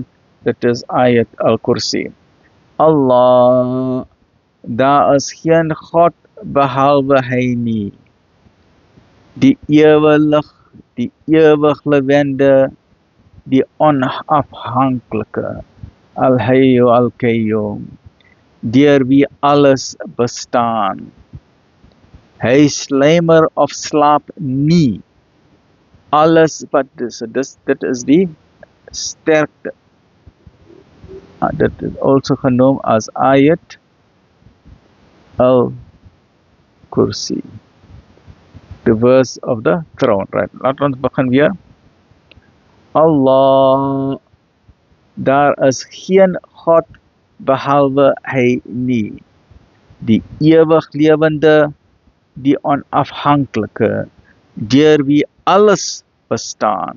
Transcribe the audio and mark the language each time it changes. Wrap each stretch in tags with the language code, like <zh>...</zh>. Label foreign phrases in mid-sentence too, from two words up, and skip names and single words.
<af>Dit is Ayat al-Kursi. Allah, daar is geen God behalwe hy nie. Die ewig, die ewig lewende, die onafhanklike,</af> <ar>الحي القيوم,</ar> <af>deur wie alles bestaan. Hy slymer of slaap nie. Alles wat dit is die sterkte. Dit is also genoemd as Ayat al-Kursi,</af> <en>the verse of the throne, right?</en> <af>Laat ons begin weer. Allah, daar is geen God behalwe hy nie. Die ewig lewende, die onafhanklike, deur wie alles bestaan.</af>